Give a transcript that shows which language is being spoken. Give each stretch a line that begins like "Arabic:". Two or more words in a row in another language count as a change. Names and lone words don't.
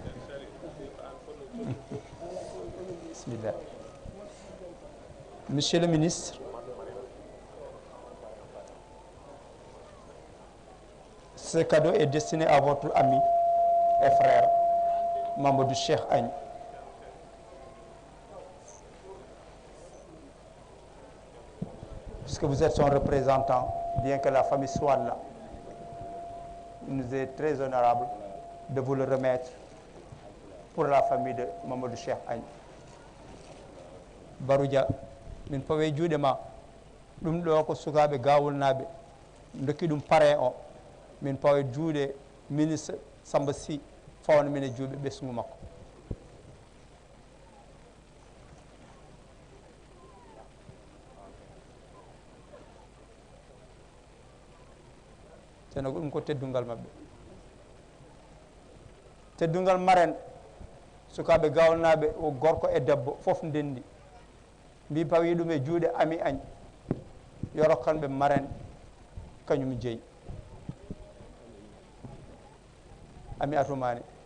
French: bisimillah monsieur le ministre ce cadeau est destiné à votre ami et frère Mamadou Cheikh Agne puisque vous êtes son représentant, bien que la famille soit là. Il nous est très honorable de vous le remettre pour la famille de Mamadou Cheikh Agne.
Fula: Baroudia, min pawe juuɗe ma ɗum ɗo ko sukaɓe gawolnaɓe dokki ɗum parrain o min pawe juuɗe ministre Samba Sy fawna min e juuɓe ɓesgu makko. teno ko ɗum ko teddungal maɓɓe teddungal maren sukaɓe gawnaɓe o gorko e debbo fof ndendi mbi pawi ɗum e juuɗe Ami Agne yo rokkanɓe maren kañum jeeyi Ami Atoumani